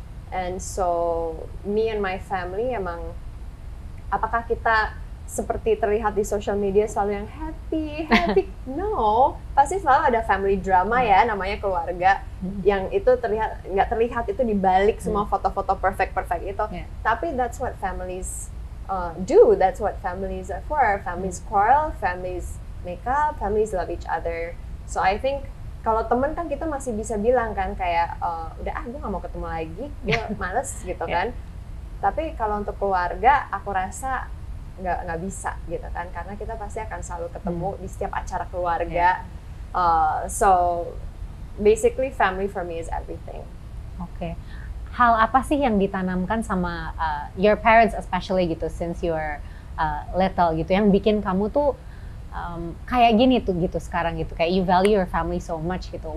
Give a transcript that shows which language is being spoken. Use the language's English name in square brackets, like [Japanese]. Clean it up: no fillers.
[English] And so me and my family [Indonesian] emang, apakah kita seperti terlihat di social media selalu yang happy? No, pasti selalu ada family drama ya, namanya keluarga, yang itu nggak terlihat itu di balik semua foto-foto perfect itu. Tapi [English] that's what families do, that's what families are for. Families quarrel, families make up, families love each other. So I think [Indonesian] kalau temen kan kita masih bisa bilang kan kayak udah gue nggak mau ketemu lagi, gue males gitu kan. Tapi kalau untuk keluarga aku rasa nggak bisa gitu kan, karena kita pasti akan selalu ketemu di setiap acara keluarga. [English] So basically family for me is everything. [Indonesian] Oke. Hal apa sih yang ditanamkan sama [English] your parents especially [Indonesian] gitu [English] since you're little [Indonesian] gitu, yang bikin kamu tuh kayak gini tuh gitu sekarang gitu, kayak [English] you value your family so much [Indonesian] gitu.